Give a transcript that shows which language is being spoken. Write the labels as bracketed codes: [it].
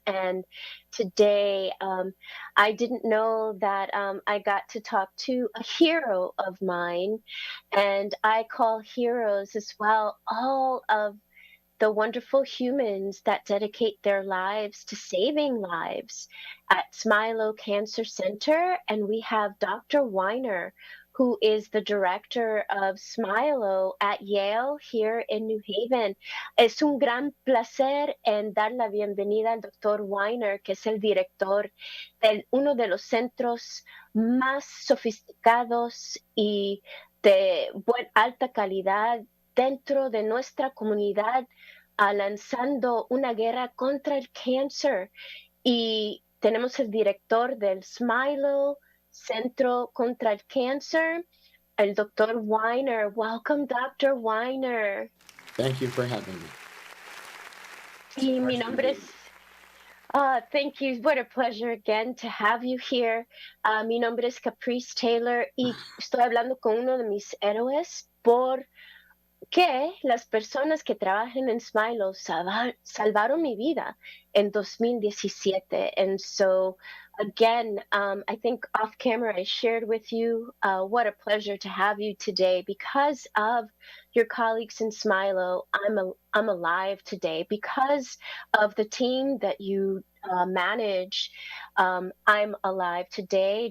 [en] And today, I didn't know that I got to talk to a hero of mine, and I call heroes as well all of the wonderful humans that dedicate their lives to saving lives at Smillow Cancer Center. And we have Dr. WINER, who is the director of Smillow at Yale here in New Haven. [es] Es un gran placer en dar la bienvenida al Dr. WINER, que es el director de uno de los centros más sofisticados y de alta calidad dentro de nuestra comunidad, lanzando una guerra contra el cáncer. Y tenemos el director del Smillow Centro contra el Cáncer, el Dr. [en] WINER. Welcome, Dr. WINER. Thank you for having me. [es] Y mi nombre es... [en] thank you. What a pleasure again to have you here. [es] Mi nombre es Caprice Taylor y estoy hablando con uno de mis héroes porque las personas que trabajan en Smillow salvaron mi vida en 2017. [en] And so, again, I think off camera I shared with you what a pleasure to have you today. Because of your colleagues in Smillow, I'm alive today. Because of the team that you manage, I'm alive today.